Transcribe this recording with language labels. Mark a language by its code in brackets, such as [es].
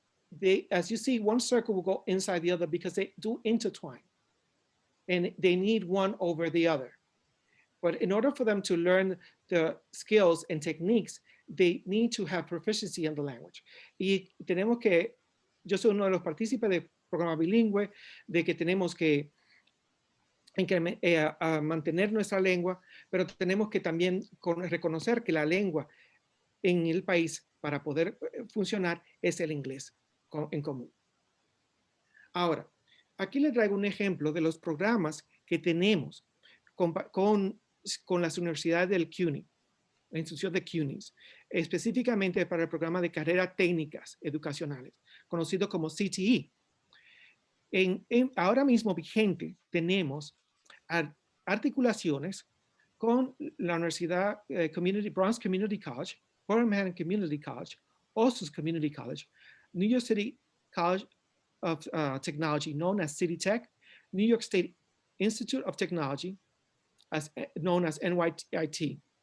[en] They, as you see, one circle will go inside the other because they do intertwine, and they need one over the other. But in order for them to learn the skills and techniques, they need to have proficiency in the language. [es] Y tenemos que, yo soy uno de los partícipes del programa bilingüe, de que tenemos que mantener nuestra lengua, pero tenemos que también reconocer que la lengua en el país para poder funcionar es el inglés en común. Ahora, aquí les traigo un ejemplo de los programas que tenemos con las universidades del Cuny, la institución de Cuny, específicamente para el programa de carreras técnicas educacionales, conocido como CTE. Ahora mismo vigente tenemos articulaciones con la Universidad Bronx Community College, Orem Community College, Osus Community College, New York City College of Technology, [en] known as City Tech, [es] New York State Institute of Technology, [en] known as NYIT.